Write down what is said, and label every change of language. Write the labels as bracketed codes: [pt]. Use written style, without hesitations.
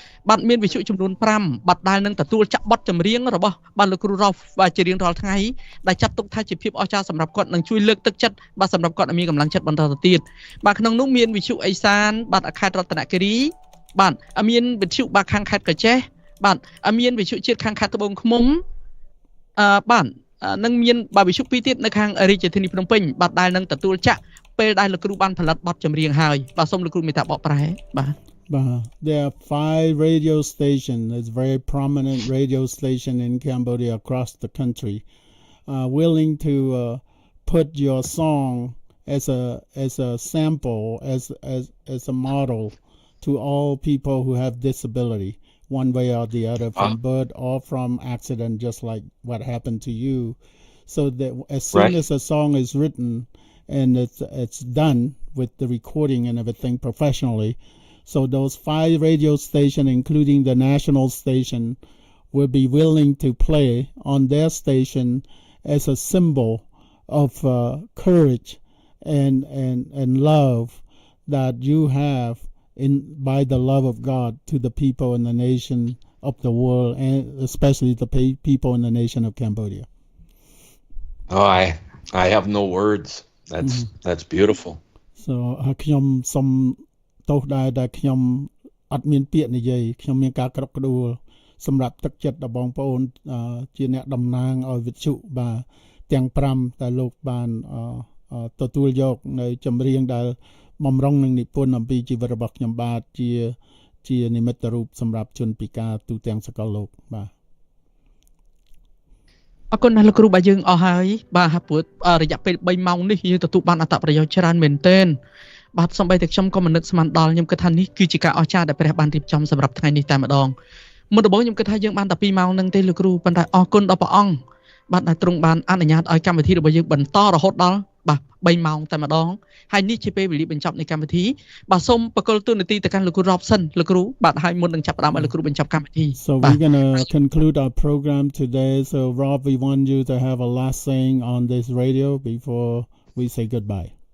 [km] បាទមានវិទ្យុចំនួន5បាទដែលនឹងទទួលចាក់បទចម្រៀងរបស់បាទលោកគ្រូរ៉ូហ្វបាទជារៀងរាល់ថ្ងៃដែលចាត់ទុកថាជាភាពអស្ចារ្យសម្រាប់គាត់នឹងជួយលើកទឹកចិត្តបាទសម្រាប់គាត់ឲ្យមានកម្លាំងចិត្តបន្តទៅទៀតបាទក្នុងនោះមានវិទ្យុអេសានបាទខេត្តរតនគិរីបាទមានវិទ្យុបាទខាងខេត្តកោះចេះបាទមានវិទ្យុជាតិខាងខេត្តត្បូងឃ្មុំបាទនឹងមានបាទវិទ្យុពីរទៀតនៅខាងរាជធានីភ្នំពេញបាទដែលនឹងទទួលចាក់ពេលដែលលោកគ្រូបានផលិតបទចម្រៀងហើយបាទសូមលោកគ្រូមេត្តាបកប្រែបាទ [en] There are 5 radio stations. It's very prominent radio station in Cambodia across the country, willing to put your song as a sample, as a model to all people who have disability, one way or the other, from birth or from accident, just like what happened to you. So that as soon as a song is written and it's done with the recording and everything professionally, so those 5 radio stations, including the national station, will be willing to play on their station as a symbol of courage and love that you have by the love of God to the people in the nation of the world, and especially the people in the nation of Cambodia. Oh, I have no words. That's beautiful. [km] So ខ្ញុំសូមទោសដែរដែលខ្ញុំអត់មានពាក្យនិយាយខ្ញុំមានការក្រកក្ដួលសម្រាប់ទឹកចិត្តរបស់បងប្អូនជាអ្នកតំណាងឲ្យវិទ្យុបាទទាំង5ដែលលោកបានទទួលយកនៅចម្រៀងដែលបំរុងនឹងនិពន្ធអំពីជីវិតរបស់ខ្ញុំបាទជានិមិត្តរូបសម្រាប់ជនពិការទូទាំងសកលលោកបាទ អរគុណណាស់លោកគ្រូបាទយើងអស់ហើយបាទព្រោះរយៈពេល3ម៉ោងនេះយើងទទួលបានអត្ថប្រយោជន៍ច្រើនមែនទែនបាទសូម្បីតែខ្ញុំក៏មិននឹកស្មានដល់ខ្ញុំគិតថានេះគឺជាការអស្ចារ្យដែលព្រះបានរៀបចំសម្រាប់ថ្ងៃនេះតែម្ដងមុនដំបូងខ្ញុំគិតថាយើងបានតែ2ម៉ោងហ្នឹងទេលោកគ្រូប៉ុន្តែអរគុណដល់ព្រះអង្គបាទដែលទ្រង់បានអនុញ្ញាតឲ្យកម្មវិធីរបស់យើងបន្តរហូតដល់បាទ3ម៉ោងតែម្ដងហើយនេះជាពេលវេលាបញ្ចប់នៃកម្មវិធីបាទសូមបកគលទូនាទីទៅកាន់លោកគ្រូ Robson លោកគ្រូបាទហើយមុននឹងចាប់ផ្ដើមឲ្យលោកគ្រូបញ្ចប់កម្មវិធី [en] So we're going to conclude our program today. So Rob, we want you to have a last saying on this radio before we say goodbye.